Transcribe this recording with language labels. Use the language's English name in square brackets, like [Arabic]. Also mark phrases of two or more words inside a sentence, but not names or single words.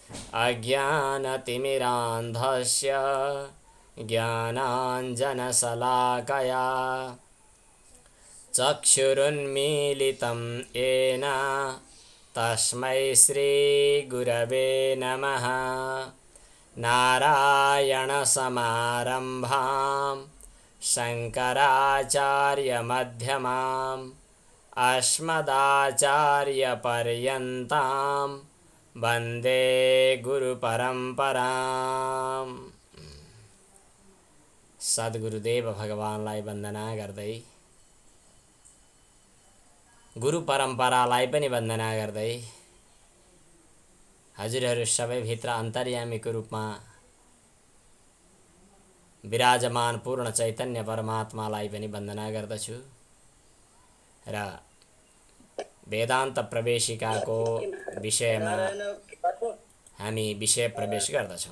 [Sanskrit] अज्ञानतिमिरान्धस्य ज्ञानाञ्जनशलाकया चक्षुरुन्मीलितं येन तस्मै श्रीगुरवे नमः नारायणसमारम्भां शङ्कराचार्यमध्यमाम् अस्मदाचार्यपर्यन्तां वन्दे गुरुपरम्पराम्। [Nepali] सद्गुरुदेव भगवानलाई वन्दना गर्दै गुरु परम्परालाई पनि वन्दना गर्दै हजुरहरू सबैभित्र अन्तर्यामीको रूपमा विराजमान पूर्ण चैतन्य परमात्मालाई पनि वन्दना गर्दछु र वेदान्त प्रवेशिकाको विषयमा हामी विषय प्रवेश गर्दछौँ।